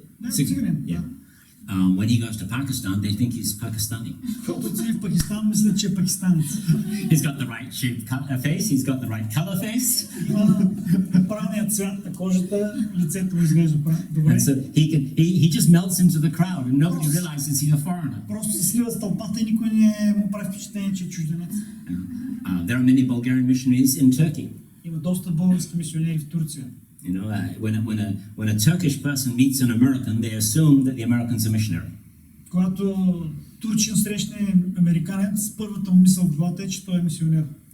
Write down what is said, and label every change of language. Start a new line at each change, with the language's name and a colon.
English: Циганин, yeah. When he goes to Pakistan, they think he's Pakistani.
Bulgarian: Когато отиде в Пакистан, мислят, че е пакистанец.
English: He's got the right shaped face, he's got the right color face.
Bulgarian: Има правилният цвят на кожата, лицето му изглежда добре.
English: And so he just melts into the crowd and nobody realizes he's a foreigner.
Bulgarian: Просто се слива с тълпата и никой не му прави впечатление, че е чужденец.
English: There are many Bulgarian missionaries in Turkey.
Bulgarian: Има доста български мисионери в Турция.
English: You know, when a Turkish person meets an American, they assume that the American's a missionary.
Bulgarian: Когато турчин срещне американец, първата му мисъл в главата е, че той е мисионер.